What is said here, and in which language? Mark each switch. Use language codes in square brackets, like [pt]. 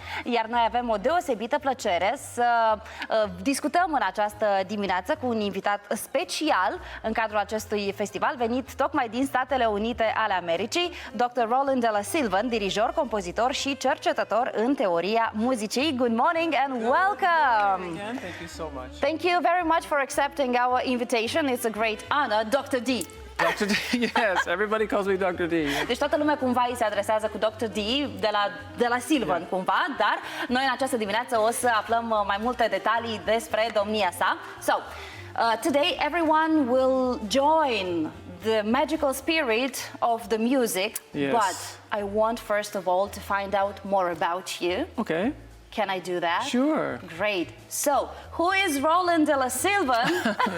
[ro] Iar noi avem o deosebită plăcere să discutăm în această dimineață cu un invitat special în cadrul acestui festival, venit tocmai din Statele Unite ale Americii, Dr. Rolynd Della Sylvan, dirijor, compozitor și cercetător în teoria muzicii. [en] Good morning and welcome! Thank you so much. Thank you very much for accepting our invitation. It's a great honor. Dr. D. Dr. D, yes, everybody calls me Dr. D. [ro] Deci toată lumea cumva îi se adresează cu Dr. D de la Sylvan, cumva, dar noi în această dimineață o să aflăm mai multe detalii despre domnia sa. [en] So, today everyone will join the magical spirit of the music, Yes. but I want first of all to find out more about you. Okay, Can I do that? sure. Great. So, who is Rolynd Della Sylvan?